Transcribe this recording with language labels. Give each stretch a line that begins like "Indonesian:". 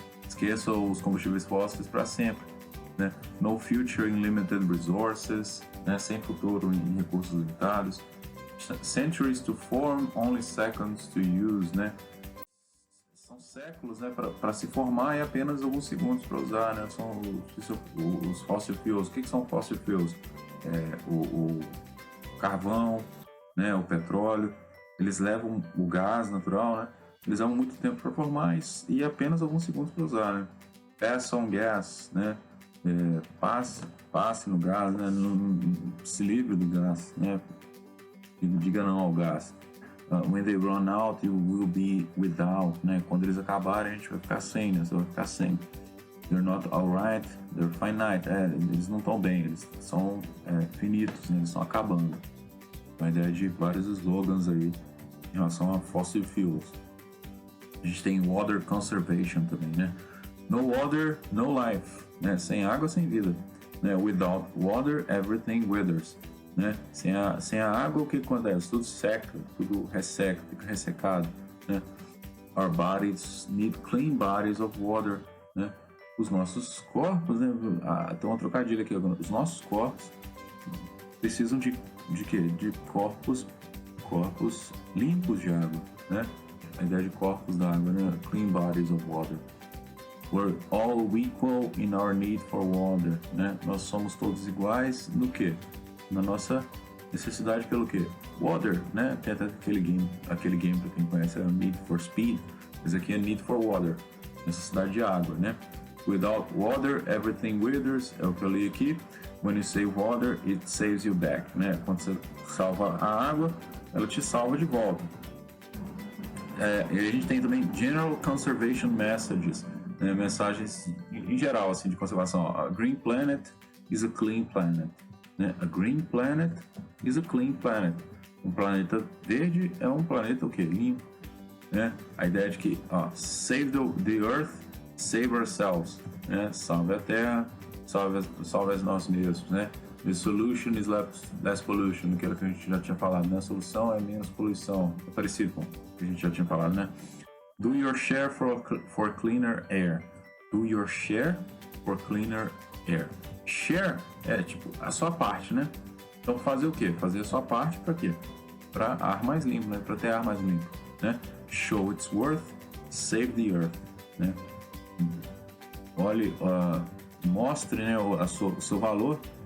Portuguese: Esqueça os combustíveis fósseis para sempre, né?
English: No future in limited resources,
Portuguese: né? Sem futuro em recursos limitados.
English: Centuries to form, only seconds to use, né?
Portuguese: São séculos, né, para se formar e apenas alguns segundos para usar, né? São os fossil fuels. O que são fossil fuels? O carvão, né, o petróleo. Eles levam o gás natural, né? Eles levam muito tempo para formar e apenas alguns segundos para usar, né?
English: Pass on gas,
Portuguese: né? Passe no gás, né? Se livre do gás, né? Diga não ao gás.
English: When they run out, you will be without, né?
Portuguese: Quando eles acabarem, a gente vai ficar sem, né? Você vai ficar sem.
English: They're not alright, they're finite.
Portuguese: Eles não estão bem, eles são finitos, né? Eles estão acabando. Uma ideia de vários slogans aí em relação a fossil fuels. A gente tem water conservation também, né?
English: No water, no life,
Portuguese: né? Sem água, sem vida, né?
English: Without water, everything withers.
Portuguese: Né? Sem a água, o que acontece? Tudo seca, tudo resseca, fica ressecado, né?
English: Our bodies need clean bodies of water, né?
Portuguese: Os nossos corpos, né? Tem uma trocadilha aqui, os nossos corpos precisam de quê? De corpos limpos de água, né? A ideia de corpos da água, né?
English: Clean bodies of water. We're all equal in our need for water, né?
Portuguese: Nós somos todos iguais no quê? Na nossa necessidade pelo quê? Water, né? Tem até aquele game para quem conhece, é Need for Speed. Esse aqui é Need for Water, necessidade de água, né?
English: Without water, everything withers,
Portuguese: é o que eu li aqui.
English: When you save water, it saves you back,
Portuguese: né? Quando você salva a água, ela te salva de volta. E a gente tem também General Conservation Messages, né? Mensagens em geral, assim, de conservação.
English: A Green Planet is a clean planet. Né? A Green Planet is a clean planet.
Portuguese: Um planeta verde é um planeta o quê? Limpo. Né? A ideia de que,
English: save the Earth, save ourselves.
Portuguese: Né? Salve a Terra, salve nós mesmos. Né?
English: The solution is less pollution,
Portuguese: que era o que a gente já tinha falado, né? A solução é menos poluição. É parecido com o que a gente já tinha falado, né?
English: Do your share for cleaner air. Do your share for cleaner air.
Portuguese: Share é tipo a sua parte, né? Então fazer o quê? Fazer a sua parte para quê? Para ar mais limpo, né? Para ter ar mais limpo, né?
English: Show its worth, save the earth, né?
Portuguese: Olhe, mostre, né, o seu valor.